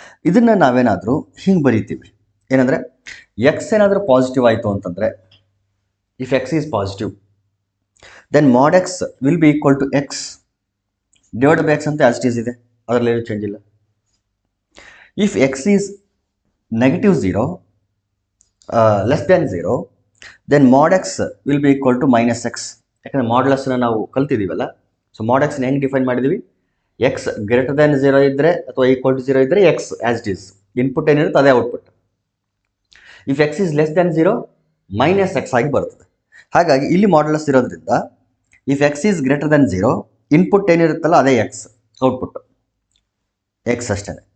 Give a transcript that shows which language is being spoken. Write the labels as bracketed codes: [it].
[kn] ಇದನ್ನು ನಾವೇನಾದರೂ ಹಿಂಗೆ ಬರೀತೀವಿ, ಏನಂದರೆ ಎಕ್ಸ್ ಏನಾದರೂ ಪಾಸಿಟಿವ್ ಆಯಿತು ಅಂತಂದರೆ, [en] if x is positive then mod x will be equal to x divide by x ಅಂತ as it is ಇದೆ, [kn] ಅದರಲ್ಲಿ ಏನು ಚೇಂಜ್ ಇಲ್ಲ. [en] If x is negative 0, less than 0, then mod x will be equal to minus x. [kn] ಯಾಕಂದರೆ ಮಾಡ್ಯುಲಸ್ನ ನಾವು ಕಲ್ತಿದ್ದೀವಲ್ಲ. [en] so mod x [kn] ಹೆಂಗೆ define ಮಾಡಿದ್ದೀವಿ, [en] x greater than 0 [kn] ಇದ್ದರೆ ಅಥವಾ ಈಕ್ವಲ್ ಟು 0 ಇದ್ದರೆ [en] x as it is, [kn] input ಏನಿರುತ್ತೆ ಅದೇ output. [en] if x is less than 0 minus x [kn] ಆಗಿ ಬರ್ತದೆ. ಹಾಗಾಗಿ ಇಲ್ಲಿ ಮಾಡ್ಯುಲಸ್ ಇರೋದ್ರಿಂದ [en] if x is greater than 0, [kn] input ಏನಿರುತ್ತಲ್ಲ ಅದೇ ಎಕ್ಸ್, ಔಟ್ಪುಟ್ ಎಕ್ಸ್ ಅಷ್ಟೇ.